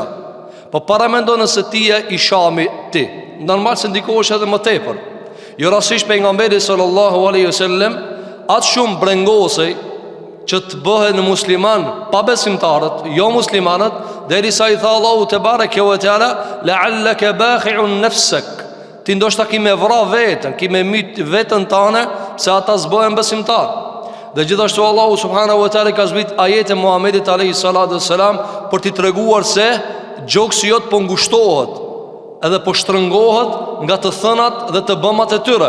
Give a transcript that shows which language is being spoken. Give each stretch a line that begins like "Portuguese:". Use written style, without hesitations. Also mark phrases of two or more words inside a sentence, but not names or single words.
Albanian: Po para mendo nëse ti e i shami ti, normal se ndikohesh edhe më tepër. Jo rastisht pejgamberi
Arabic: صلى الله عليه وسلم
Albanian: atë shumë brengosej që të bëhen në musliman pa besimtarët, jo muslimanët, derisa i tha Allahu
Arabic: تبارك وتعالى لعلك باخع نفسك.
Albanian: Ti ndoshta ki me vra veten, ki me myt veten tane se ata s'bëhen besimtar. Dhe gjithashtu Allahu
Arabic: سبحانه وتعالى
Albanian: ka zbrit ajete Muhamedit
Arabic: عليه الصلاة والسلام
Albanian: për t'i treguar se gjoksi jot po ngushtohet edhe po shtrëngohet nga të thënat dhe të bëmat e tyre.